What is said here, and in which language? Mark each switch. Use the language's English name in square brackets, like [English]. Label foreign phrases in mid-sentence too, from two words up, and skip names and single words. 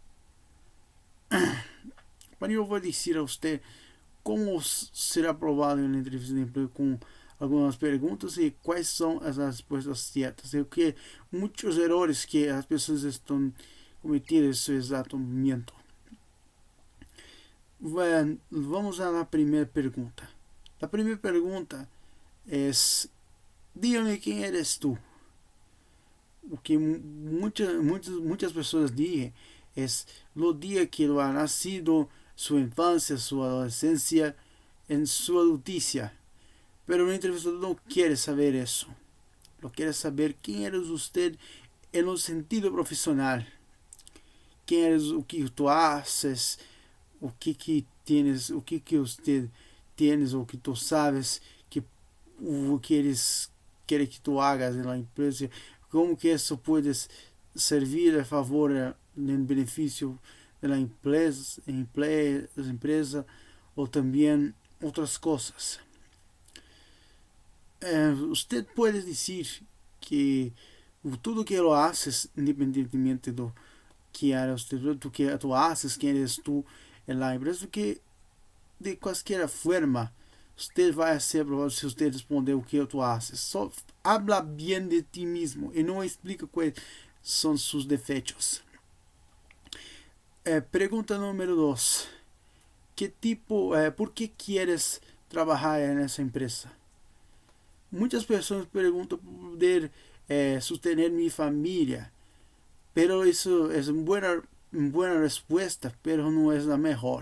[Portuguese] Mas eu vou dizer a você como ser aprovado na entrevista de emprego com algumas perguntas e quais são as respostas certas. E que muitos erros que as pessoas estão cometendo nesse exato momento. [Spanish] Bueno, vamos a la primera pregunta. La primera pregunta es, dígame quién eres tú. O que muchas personas dicen es lo día que lo ha nacido, su infancia, su adolescencia, en su adulticia. Pero el entrevistador no quiere saber eso. Lo quiere saber quién eres usted en un sentido profesional. Quién eres, o que tú haces, o que tienes, o que usted tienes, o que tú sabes, [Portuguese] que o que eles querem que tu hagas na empresa, como que isso pode servir a favor, em benefício da empresa, ou também outras coisas. Usted pode dizer que tudo que [Spanish] lo haces, [Portuguese] independentemente do que era usted, do que [Spanish] tu haces, [Portuguese] quem eres tu [Spanish] en la empresa, [Portuguese] que de qualquer forma usted vai ser aprovado se usted responder o que [Spanish] tu haces. [Portuguese] Só habla bem de ti mesmo e não explica quais são seus defeitos. Pergunta número 2. ¿Por que quieres trabalhar nessa empresa? Muitas pessoas perguntam para poder sustentar minha família, pero isso é uma boa resposta, pero não é a melhor.